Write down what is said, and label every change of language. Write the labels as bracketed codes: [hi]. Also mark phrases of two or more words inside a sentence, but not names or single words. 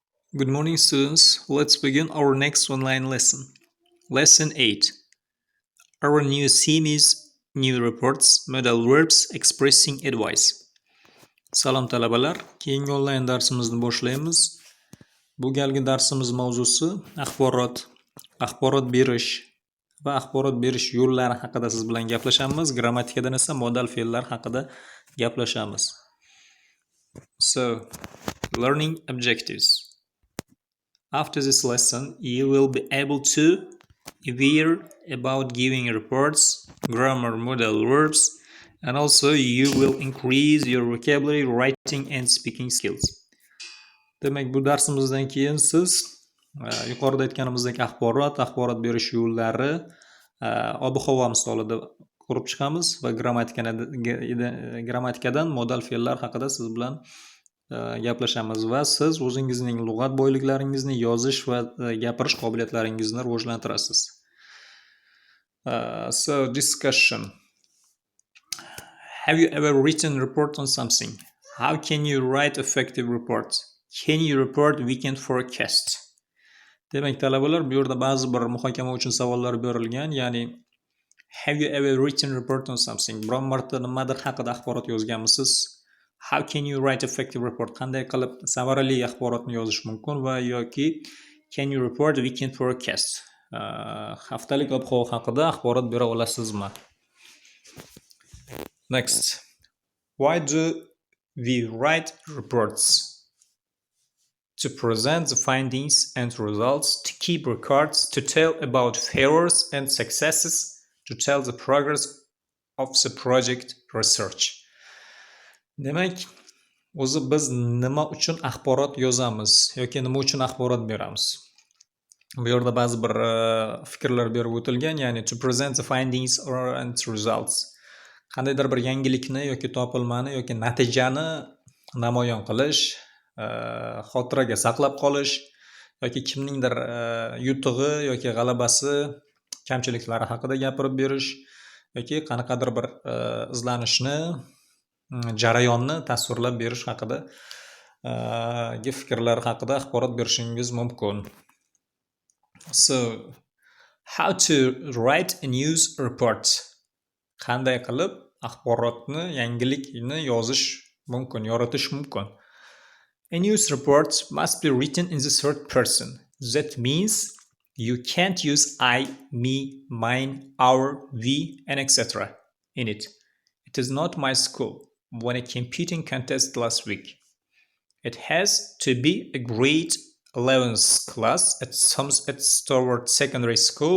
[en] Good morning, students. Let's begin our next online lesson. Lesson 8. Our new theme is New Reports, Modal Verbs Expressing Advice. [uz] Salom talabalar, keyingi onlayn darsimizni boshlaymiz. Bu galgi darsimiz mavzusi axborot berish va axborot berish yo'llari haqida siz bilan gaplashamiz. Grammatikadan esa modal fe'llar haqida gaplashamiz. [en] So, learning objectives. After this lesson, you will be able to aware about giving reports, grammar, modal verbs, and also you will increase your vocabulary, writing and speaking skills. [uz] Demak, bu darsimizdan keyin siz yuqorida aytganimizdek axborot berish yo'llari ob-havo misolida ko'rib chiqamiz va grammatikadan modal fe'llar haqida siz bilan gaplashamiz va siz o'zingizning lug'at boyliklaringizni yozish va gapirish qobiliyatlaringizni rivojlantirasiz. [en] So discussion. Have you ever written a report on something? How can you write effective reports? Can you report weekend forecast? [uz] Demak, talabalar, bu yerda ba'zi bir muhokama uchun savollar berilgan, ya'ni [en] have you ever written a report on something? Biron marta nimadir haqida axborot yozganmisiz? How can you write effective report? [uz] Qanday qilib samarali axborotni yozish mumkin va yoki [en] can you report weekend forecast? [uz] Haftalik ob-havo haqida axborot bera olasizmi? [en] Next. Why do we write reports? To present the findings and results, to keep records, to tell about failures and successes, to tell the progress of the project research. [uz] Demak, o'zi biz nima uchun axborot yozamiz yoki nima uchun axborot beramiz? Bu yerda ba'zi bir fikrlar berib o'tilgan, ya'ni [en] to present the findings and results. [uz] Qandaydir bir yangilikni yoki topilmani yoki natijani namoyon qilish, xotiraga saqlab qolish yoki kimningdir yutug'i yoki g'alabasi, kamchiliklari haqida gapirib berish yoki qanaqadir bir izlanishni, jarayonni tasvirlab berish haqida fikrlar haqida axborot berishingiz mumkin. [en] So, how to write a news report? [uz] Qanday qilib axborotni, yangilikni yozish mumkin, yoritish mumkin? [en] A news report must be written in the third person. That means you can't use I, me, mine, our, we, and etc. in it. It is not my school. Won a computing contest last week. It has to be a grade 11th class at Stoward Secondary School.